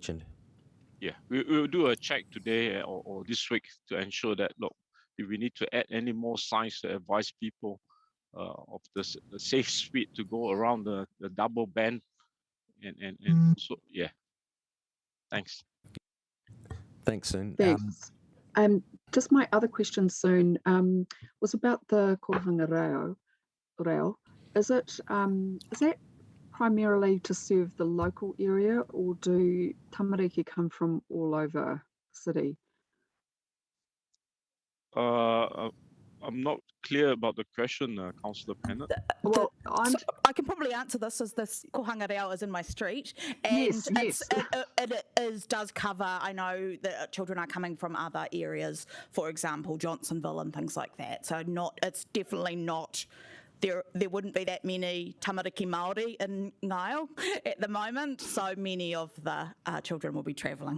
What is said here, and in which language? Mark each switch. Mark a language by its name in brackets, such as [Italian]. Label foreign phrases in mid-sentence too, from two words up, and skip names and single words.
[English] Yeah, we'll do a check today or this week to ensure that, look, if we need to add any more signs to advise people of the safe speed to go around the double bend, and so yeah. Thanks. Thanks, Soon. Thanks. Just my other question soon was about the [Māori] kohanga reo. [English] Is that primarily to serve the local area, or do tamariki come from all over the city? I'm not clear about the question, Councillor Pennant. Well, I can probably answer this, as this [Māori] kohanga reo [English] is in my street, and yes. it does cover. I know that children are coming from other areas, for example, Johnsonville and things like that. So it's definitely not. There wouldn't be that many [Māori] tamariki Māori [English] in Ngaio at the moment, so many of the children will be travelling.